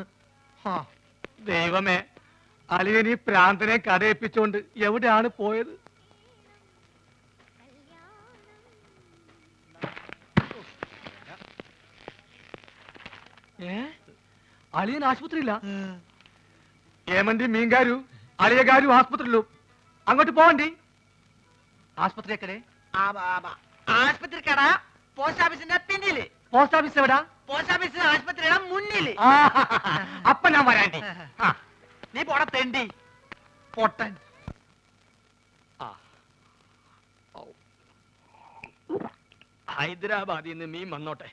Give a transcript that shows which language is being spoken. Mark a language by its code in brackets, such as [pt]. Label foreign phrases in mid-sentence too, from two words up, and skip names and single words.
[ml] ദൈവമേ, അളിയൻ ഈ പ്രാന്തനെ കടയിപ്പിച്ചോണ്ട് എവിടെയാണ് പോയത്? അളിയൻ ആശുപത്രിയില്ല. [te] ఏమండి మీంగారు అలియ గారు ఆసుపత్రిలో [ml] അങ്ങോട്ട് പോവണ്ടി. ആശുപത്രി എക്കടെ? ആശുപത്രി കട പോസ്റ്റ് ഓഫീസിന്റെ പിന്നില്. പോസ്റ്റ് ഓഫീസ് എവിടാ? പോസ്റ്റ് ഓഫീസ് ആശുപത്രിയുടെ മുന്നില്. അപ്പൊ ഞാൻ വരാണ്ടി. നീ പോടാ തെണ്ടി പൊട്ടൻ. ഹൈദരാബാദിൽ നിന്ന് മീൻ വന്നോട്ടെ.